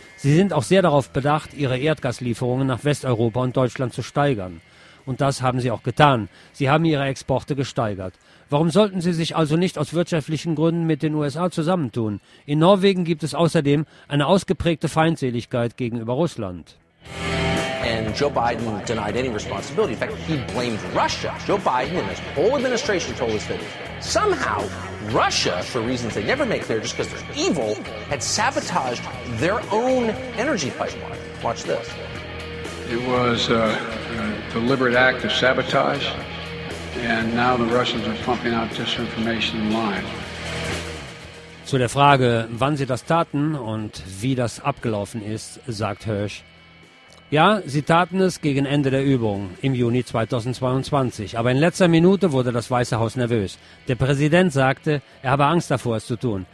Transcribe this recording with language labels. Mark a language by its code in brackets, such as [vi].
[de] Sie sind auch sehr darauf bedacht, ihre Erdgaslieferungen nach Westeuropa und Deutschland zu steigern. Und das haben sie auch getan. Sie haben ihre Exporte gesteigert. Warum sollten sie sich also nicht aus wirtschaftlichen Gründen mit den USA zusammentun? In Norwegen gibt es außerdem eine ausgeprägte Feindseligkeit gegenüber Russland. [en] And Joe Biden denied any responsibility. In fact, he blamed Russia. Joe Biden and his whole administration told us that somehow Russia, for reasons they never make clear, just because they're evil, had sabotaged their own energy pipeline. Watch this. It was a deliberate act of sabotage, and now the Russians are pumping out disinformation online. [de] Zu der Frage, wann sie das taten und wie das abgelaufen ist, sagt Hersh, Ja, sie taten es gegen Ende der Übung im Juni 2022. Aber in letzter Minute wurde das Weiße Haus nervös. Der Präsident sagte, er habe Angst davor, es zu tun.